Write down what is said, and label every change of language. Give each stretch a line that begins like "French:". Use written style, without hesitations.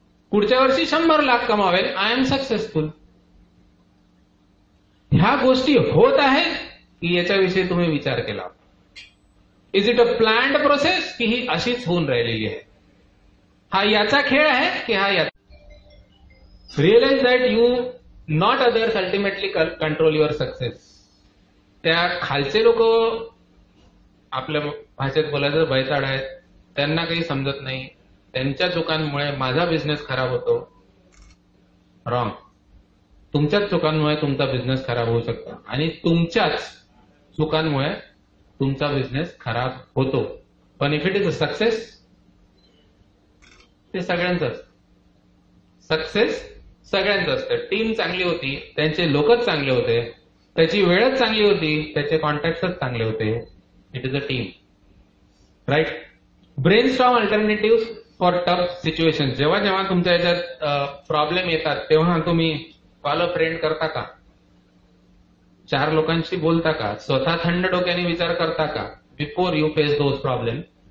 Marathi: पुढच्या वर्षी 100 lakh कमावेल. I am successful. ह्या गोष्टी होत आहेत की याच्याविषयी तुम्ही विचार केला? Is it a planned process की ही अशीच होऊन राहिलेली आहे? हा याचा खेळ आहे की हा याचा?
English: Realise that you not others ultimately control your success.
Marathi: त्या खालचे लोक आपल्या भाषेत बोलायचं बैताड आहेत. त्यांना काही समजत नाही. त्यांच्या चुकांमुळे माझा बिझनेस खराब होतो. रॉंग. तुमच्याच चुकांमुळे तुमचा बिझनेस खराब होऊ शकतो आणि तुमच्याच चुकांमुळे तुमचा बिझनेस खराब होतो.
English: पण if it is a success, ते सगळ्यांचं असतं.
Marathi: सक्सेस सगळ्यांचं असतं. टीम चांगली होती, त्यांचे लोकच चांगले होते, त्याची वेळच चांगली होती, त्याचे कॉन्टॅक्टच चांगले होते. It is a team. Right. Brainstorm alternative for tough situation. जेव्हा जेव्हा तुमच्या याच्यात प्रॉब्लेम येतात तेव्हा तुम्ही कॉल अ फ्रेंड करता का? 4 लोकांशी बोलता का? स्वतः थंड डोक्याने विचार करता का before you face those problem?